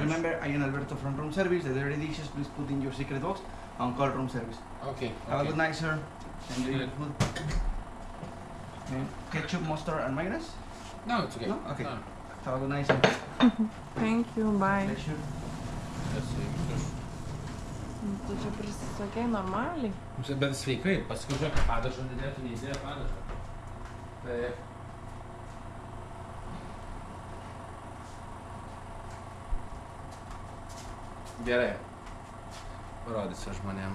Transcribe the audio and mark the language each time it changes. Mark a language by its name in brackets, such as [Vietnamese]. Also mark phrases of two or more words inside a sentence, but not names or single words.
[English] remember I am Alberto from room service. The dirty dishes, please put in your secret box and call room service. Okay. Have a good night, sir. Enjoy Good your food. Ketchup, mustard, and mayonnaise? No, it's okay. No? Okay. No. Have a good night, sir. Thank you, bye. Pleasure. Let's see. [Lithuanian] Tu čia prisisakei normaliai. Bet sveikai, paskui žiūrėk, padažą nedėtų, neįdėjo padažą. Tai... Gerai. Parodysiu žmonėm.